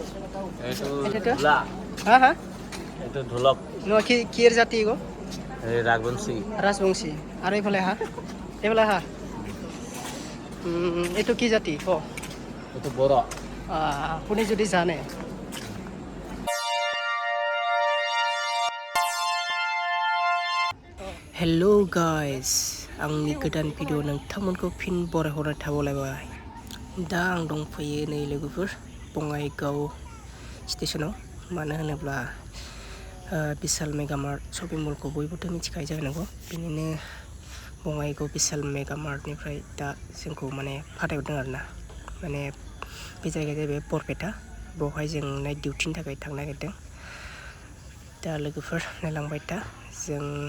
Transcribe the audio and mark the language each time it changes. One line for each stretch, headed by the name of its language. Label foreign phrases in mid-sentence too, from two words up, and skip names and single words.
Assamese: এইটো ঢোলা। হা হা? এইটো ঢোলক। নহয় কিৰ জাতি গো? এই ৰাজবংশী। ৰাজবংশী। আৰু এইফালে হা? এইফালে হা? এইটো কি জাতি ক? এইটো বড়ো। আপুনি যদি জানে
English: hello guys
Bodo: आंनि गोदान भिडिअ नोंथांमोनखौ फिन बरायहरनाय थाबावलायबाय दा आं दंफैयो नै लोगोफोर बङाइगाव स्टेशनाव मानो होनोब्ला बिशाल मेगामार्ट शपिं मलखौ बयबोथ' मिथिखायो जानांगौ बेनिनो बङाइगाव बिशाल मेगामार्टनिफ्राय दा जोंखौ माने फाथायहरदों आरोना माने बे जायगाया जाहैबाय बरपेटा बेवहाय जों नाइट डिउटिनि थाखाय थांनो नागिरदों दा लोगोफोर नायलांबाय दा जों